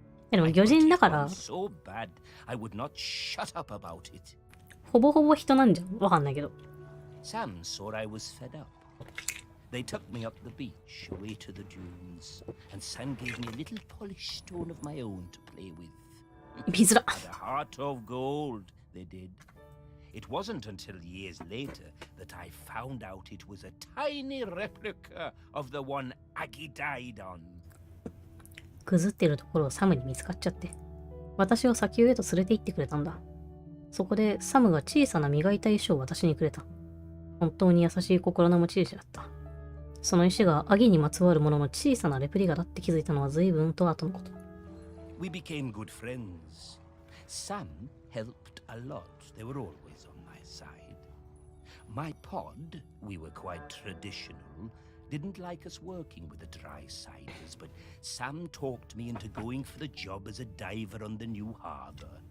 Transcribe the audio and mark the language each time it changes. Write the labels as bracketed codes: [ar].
[ja] でも魚人だからほぼほぼ人なんじゃん。わかんないけど。 [en] Sam saw I was fed up. They took me up the beach, away to the dunes, and Sam gave me a little polished stone of my own to play with. [ja] 見づら。 [en] And a heart of gold, they did. It wasn't until years later that I found out it was a tiny replica of the one Aggie died on. [ja] ぐずってるところをサムに見つかっちゃって、私を砂丘へと連れて行ってくれたんだ。そこでサムが小さな磨いた石を私にくれた。本当に優しい心の持ち主だった。その石がアギにまつわるものの小さなレプリカだって気づいたのは随分と後のこと。 [en] We became good friends. Sam helped a lot. They were always on my side. My pod, we were quite traditional, didn't like us working with the dry-siders, but Sam talked me into going for the job as a diver on the new harbor.